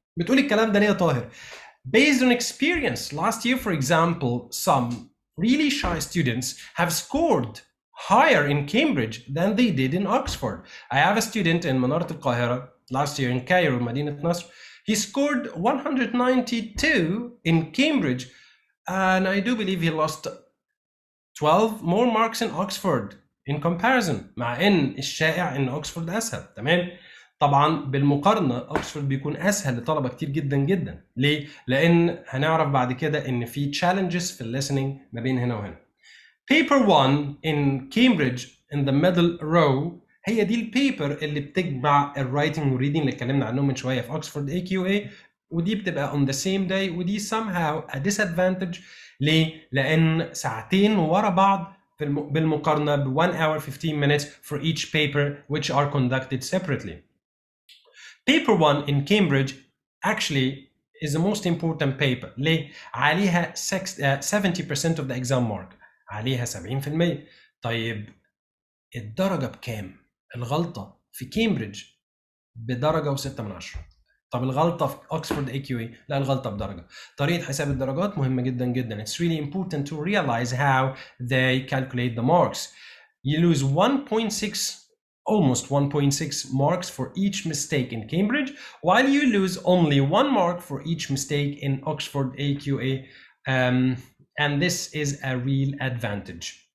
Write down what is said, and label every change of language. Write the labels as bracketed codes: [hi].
[ar] بتقولي الكلام ده ليه يا طاهر؟ [en] Based on experience, last year, for example, some really shy students have scored higher in Cambridge than they did in Oxford. I have a student in منارة القاهرة last year in Cairo, مدينة نصر. He scored 192 in Cambridge, and I do believe he lost 12 more marks in Oxford in comparison. [ar] مع ان الشائع ان اوكسفورد اسهل. تمام. طبعا بالمقارنه اوكسفورد بيكون اسهل لطلبه كتير جدا جدا. ليه؟ لان هنعرف بعد كده ان في challenges في الليسننج ما بين هنا وهنا. [en] paper 1 in Cambridge in the middle row [ar] هي دي البيبر اللي بتجمع الرايتنج والريدنج اللي اتكلمنا عنهم من شويه في اوكسفورد اي كيو اي، ودي بتبقى [en] on the same day، [ar] ودي [en] somehow a disadvantage. [ar] ليه؟ لان ساعتين ورا بعض بالمقارنه ب [en] 1 hour 15 minutes for each paper which are conducted separately. Paper 1 in Cambridge actually is the most important paper. [ar] ليه؟ عليها [en] 70% of the exam mark. [ar] عليها 70%. طيب الدرجة بكام؟ الغلطة في كامبريدج بدرجة و6 من 10. طب الغلطة في اوكسفورد اي كيو اي؟ لا، الغلطة بدرجة. طريقة حساب الدرجات مهمة جدا جدا. [en] It's really important to realize how they calculate the marks. You lose 1.6 almost 1.6 marks for each mistake in Cambridge, while you lose only 1 mark for each mistake in Oxford AQA, and this is a real advantage.